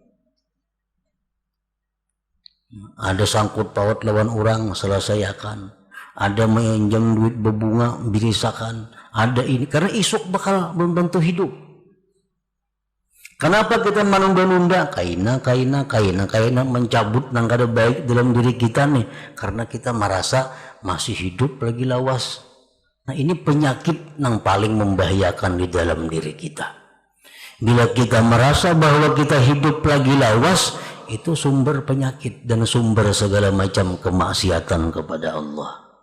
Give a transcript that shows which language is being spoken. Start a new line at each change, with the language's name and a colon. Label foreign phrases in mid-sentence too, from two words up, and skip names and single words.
Banjar: Ada sangkut paut lawan orang, selesaikan. Ada menjam duit berbunga, birisakan. Ada ini, karena isuk bakal membantu hidup. Kenapa kita menunda-nunda? Kaina mencabut nang kada baik dalam diri kita nih, karena kita merasa masih hidup lagi lawas.
Indonesian: Nah, ini penyakit yang paling membahayakan di dalam diri kita. Bila kita merasa bahwa kita hidup lagi lawas, itu sumber penyakit dan sumber segala macam kemaksiatan kepada Allah.